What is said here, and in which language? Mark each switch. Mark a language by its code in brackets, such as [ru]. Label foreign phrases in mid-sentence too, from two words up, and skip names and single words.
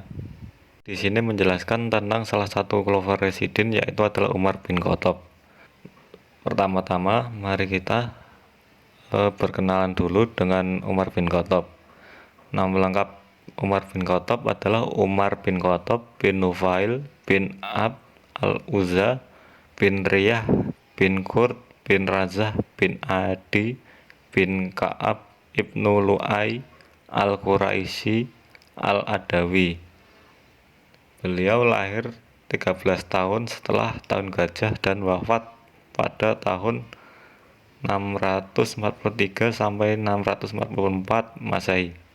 [id] Di sini menjelaskan tentang salah satu Khalifah Rasyidin, yaitu adalah Umar bin Khattab. Pertama-tama, mari kita berkenalan dulu dengan Umar bin Khattab. Nama lengkap Umar bin Khattab adalah Umar bin Khattab bin Nufail bin Abd al-Uzza bin Riyah bin Qurt bin Razah bin Adi bin Ka'ab ibnu Lu'ay al-Quraisy al-Adawi. Beliau lahir 13 tahun setelah tahun gajah dan wafat pada tahun 643 sampai 644 Masehi.